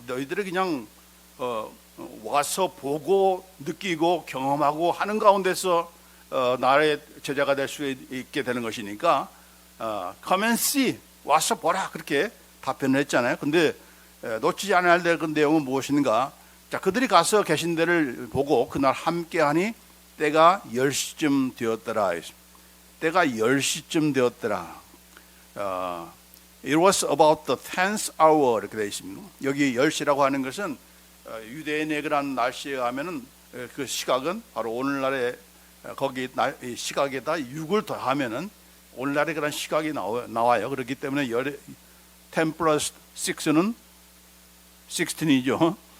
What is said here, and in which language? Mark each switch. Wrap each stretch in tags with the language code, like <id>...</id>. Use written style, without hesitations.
<ko>너희들이 그냥 와서 보고 느끼고 경험하고 하는 가운데서 나의 제자가 될 수 있게 되는 것이니까</ko> <en>come and see,</en> <ko>와서 보라, 그렇게 답변을 했잖아요. 근데 놓치지 않아야 될 그 내용은 무엇인가? 자, 그들이 가서 계신 데를 보고 그날 함께하니 때가 10시쯤 되었더라. 때가 10시쯤 되었더라.</ko> <en>It was about the 10th hour</en> <ko>이렇게 되어 있습니다. 여기 10시라고 하는 것은 유대인의 그런 날씨에 하면은 그 시각은 바로 오늘날의 거기 시각에다 6을 더하면은 오늘날의 그런 시각이 나와요. 그렇기 때문에 10 플러스 6는 16이죠.</ko>